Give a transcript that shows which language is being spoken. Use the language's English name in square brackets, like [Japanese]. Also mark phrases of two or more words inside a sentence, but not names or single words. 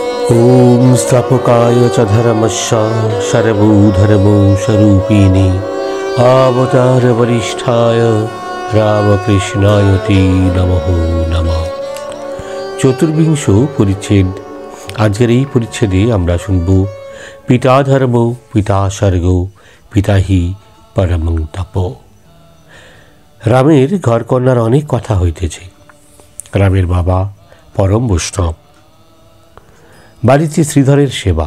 [Sanskrit] ॐ स्थापकाय च धर्मस्य सर्वभूधर्मस्वरूपिणे अवतारवरिष्ठाय रामकृष्णाय ते नमः नमः। [Bangla] চতুর্বিংশ পরিচ্ছেদ। আজকের এই পরিচ্ছেদে আমরা শুনব [Sanskrit] পিতা ধর্ম পিতা স্বর্গ পিতাহি পরমং তপ। [Bangla] রামের ঘরকন্যার অনেক কথা হইতেছে। রামের বাবা পরম বৈষ্ণব, বাড়িতে শ্রীধরের সেবা।